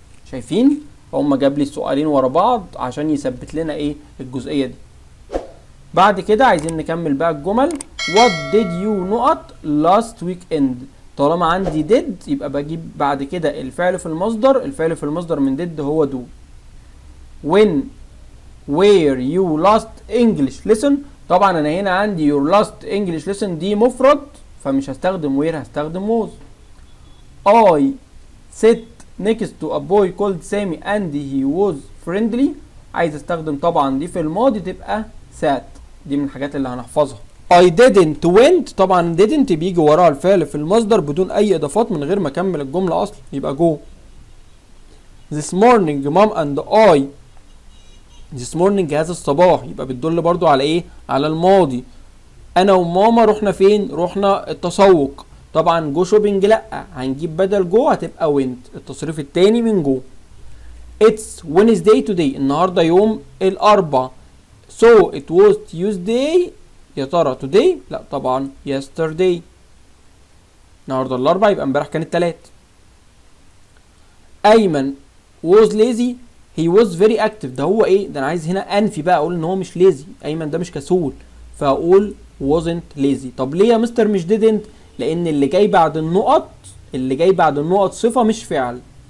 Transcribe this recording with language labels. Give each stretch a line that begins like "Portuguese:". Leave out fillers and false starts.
Arabic: شايفين؟ هما جاب لي السؤالين ورا بعض عشان يثبت لنا ايه الجزئية دي. بعد كده عايزين نكمل بقى الجمل.
English: what did you
Arabic: نقط
English: last weekend،
Arabic: طالما عندي did يبقى بجيب بعد كده الفعل في المصدر، الفعل في المصدر من did هو do.
English: when were you last English lesson،
Arabic: طبعا انا هنا عندي
English: your last English lesson
Arabic: دي مفرد فمش هستخدم
English: where، هستخدم was. I sit next to a boy called Sammy and he was friendly،
Arabic: عايز استخدم طبعا دي في الماضي تبقى sat، دي من الحاجات اللي هنحفظها.
English: I didn't went،
Arabic: طبعا didn't بيجي وراها الفعل في المصدر بدون اي اضافات من غير ما اكمل الجمله اصلا يبقى go.
English: This morning mom and I،
Arabic: this morning هذا الصباح يبقى بتدل برضو على ايه؟ على الماضي. انا وماما رحنا فين؟ رحنا التسوق. طبعا جو شوبينج لا، هنجيب بدل جو هتبقى went، التصريف التاني من جو.
English: It's Wednesday today،
Arabic: النهارده يوم الاربع.
English: So it was Tuesday، يا ترى today؟ لا طبعا yesterday.
Arabic: النهارده الاربع يبقى امبارح كان التلات. ايمن was lazy
English: he was very active،
Arabic: ده هو ايه؟ ده انا عايز هنا انفي بقى اقول ان هو مش lazy، ايمن ده مش كسول، فاقول wasn't lazy. طب ليه يا مستر مش didn't؟ لان اللي جاي بعد النقط، اللي جاي بعد النقط صفة مش فعل.